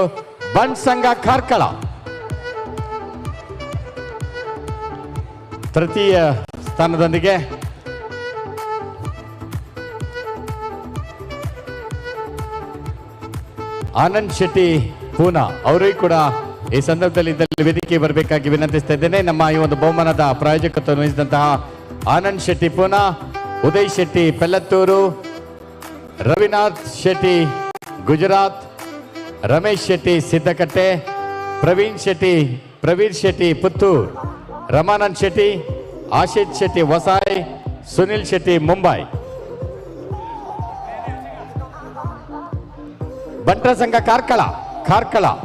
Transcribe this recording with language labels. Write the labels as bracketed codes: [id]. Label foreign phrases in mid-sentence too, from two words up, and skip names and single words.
[kn] ಬಂಟ್ ಸಂಘ ಕಾರ್ಕಳ ತೃತೀಯ ಸ್ಥಾನದೊಂದಿಗೆ ಆನಂದ್ ಶೆಟ್ಟಿ ಪೂನಾ ಅವರಿಗೂ ಕೂಡ ಈ ಸಂದರ್ಭದಲ್ಲಿ ವೇದಿಕೆ ಬರಬೇಕಾಗಿ ವಿನಂತಿಸ್ತಾ ಇದ್ದೇನೆ. ನಮ್ಮ ಈ ಒಂದು ಬಹುಮಾನದ ಪ್ರಾಯೋಜಕತ್ವ ವಹಿಸಿದಂತಹ ಆನಂದ್ ಶೆಟ್ಟಿ ಪೂನಾ, ಉದಯ್ ಶೆಟ್ಟಿ ಪೆಲ್ಲತ್ತೂರು, ರವಿನಾಥ್ ಶೆಟ್ಟಿ ಗುಜರಾತ್, ರಮೇಶ್ ಶೆಟ್ಟಿ ಸಿದ್ದಕಟ್ಟೆ, ಪ್ರವೀಣ್ ಶೆಟ್ಟಿ ಪುತ್ತೂರ್, ರಮಾನಂದ್ ಶೆಟ್ಟಿ, ಆಶಿತ್ ಶೆಟ್ಟಿ ವಸಾಯ್, ಸುನಿಲ್ ಶೆಟ್ಟಿ ಮುಂಬೈ. ಬಂಟರ ಸಂಘ ಕಾರ್ಕಳ.